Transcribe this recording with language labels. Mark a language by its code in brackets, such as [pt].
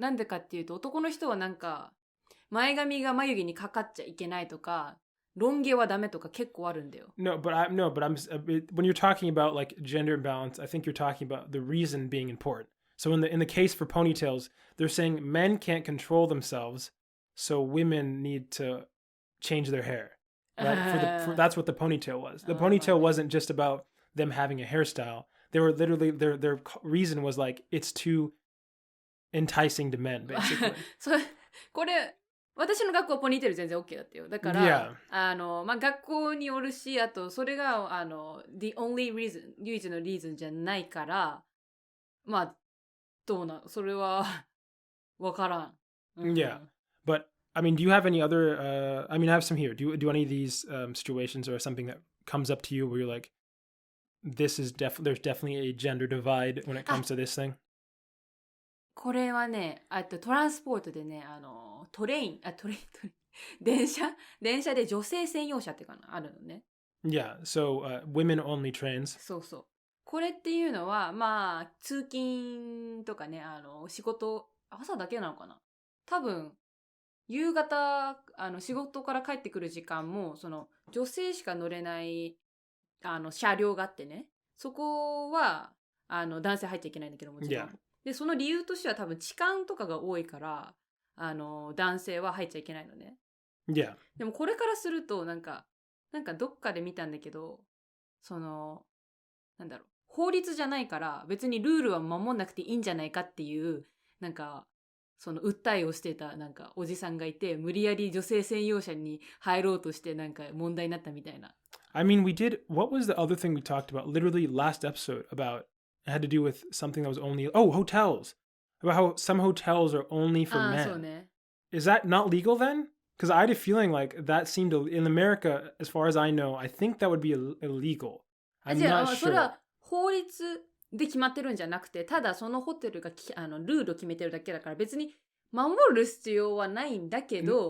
[ja] なんでかっていうと、男の人はなんか前髪が眉毛にかかっちゃいけないとか、ロン毛はダメとか結構あるんだよ。 [en] No, but I'm when you're talking about like gender imbalance, I think you're talking about the reason being important. So in the case for ponytails, they're saying men can't control themselves, so women need to change their hair. Right? That's what the ponytail was. The ponytail wasn't just about them having a hairstyle. They were literally their reason was like it's too enticing to men, basically. [ja] これ私の学校はポニーテール全然 OK だったよ。だから、まあ、学校によるし、あと、それが、 [en] the only reason、 [ja] 唯一のリーズンじゃないから、まあ、それは、わからん。 [en] Yeah. But, I mean, do you have any other, I mean, I have some here. Do any of these situations or something that comes up to you where you're like, there's definitely a gender divide when it comes to this thing? [ja] これはね、トランスポートでね、トレイン、電車で女性専用車っていうかな、あるのね。 [en] Yeah, so women only trains. [ja] そうそう。これっていうのは、まあ、通勤とかね、仕事、朝だけなのかな。多分、夕方、仕事から帰ってくる時間も、女性しか乗れない、車両があってね。そこは、男性入っちゃいけないんだけどもちろん。 [en] Yeah. [ja] で、その理由としては多分痴漢とかが多いから、男性は入っちゃいけないのね。 [en] Yeah. [ja] でもこれからすると、なんかどっかで見たんだけど、なんだろう、法律じゃないから別にルールは守んなくていいんじゃないかっていう、なんか、訴えをしてた、なんか、おじさんがいて、無理やり女性専用車に入ろうとして、なんか問題になったみたいな。 [en] I mean, what was the other thing we talked about literally last episode about, it had to do with something that was only, hotels. About how some hotels are only for men. [ja] そうね。 [en] Is that not legal then? Because I had a feeling like that seemed, in America, as far as I know, I think that would be illegal. I'm not sure. [ja] それは法律で決まってるんじゃなくて、ただそのホテルがルールを決めてるだけだから別に守る必要はないんだけど。